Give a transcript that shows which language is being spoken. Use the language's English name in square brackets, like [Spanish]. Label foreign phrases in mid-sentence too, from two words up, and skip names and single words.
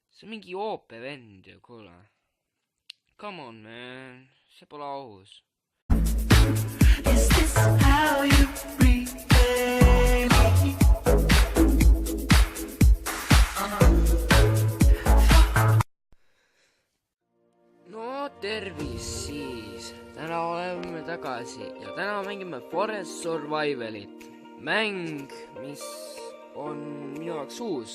[Estonian] See on mingi OP vend ju, kuule. [English] Come on, man. [Estonian] See pole aus. [English] Is this how you repay me? [Estonian] No tervis siis. Täna oleme tagasi ja täna mängime Forest Survivalit. Mäng, mis on minu jaoks uus.